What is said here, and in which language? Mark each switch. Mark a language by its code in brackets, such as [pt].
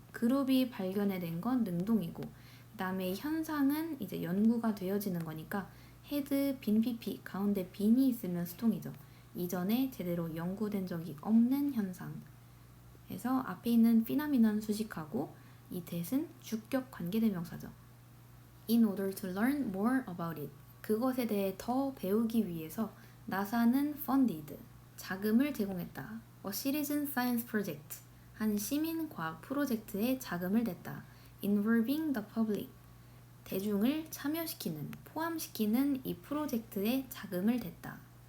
[ko] 그룹이 발견해낸 건 능동이고 그 다음에 현상은 이제 연구가 되어지는 거니까 had been pp 가운데 been이 있으면 수동이죠. 이전에 제대로 연구된 적이 없는 현상. 그래서 앞에 있는 phenomenon 수식하고 이 that은 주격 관계대명사죠. [en] In order to learn more about it. [ko] 그것에 대해 더 배우기 위해서 나사는 funded, 자금을 제공했다. [en] A citizen science project, [ko] 한 시민 과학 프로젝트에 자금을 냈다. [en] Involving the public, [ko] 대중을 참여시키는, 포함시키는 이 프로젝트에 자금을 댔다.